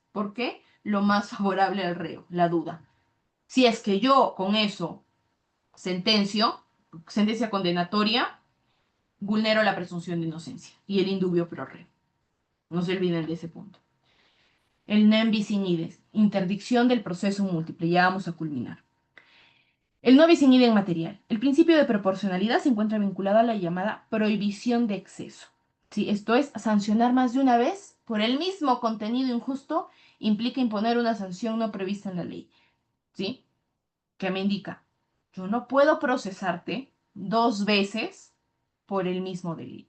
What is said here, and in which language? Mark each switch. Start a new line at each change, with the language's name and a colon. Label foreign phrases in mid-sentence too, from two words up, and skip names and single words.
Spanish: ¿Por qué? Lo más favorable al reo, la duda. Si es que yo con eso sentencia condenatoria, vulnero la presunción de inocencia y el
Latin: indubio pro reo.
Spanish: No se olviden de ese punto. El
Latin: nem bis in idem,
Spanish: interdicción del proceso múltiple. Ya vamos a culminar. El
Latin: no bis in idem
Spanish: material. El principio de proporcionalidad se encuentra vinculado a la llamada prohibición de exceso. ¿Sí? Esto es, sancionar más de una vez por el mismo contenido injusto implica imponer una sanción no prevista en la ley. ¿Sí? ¿Qué me indica? Yo no puedo procesarte 2 veces por el mismo delito.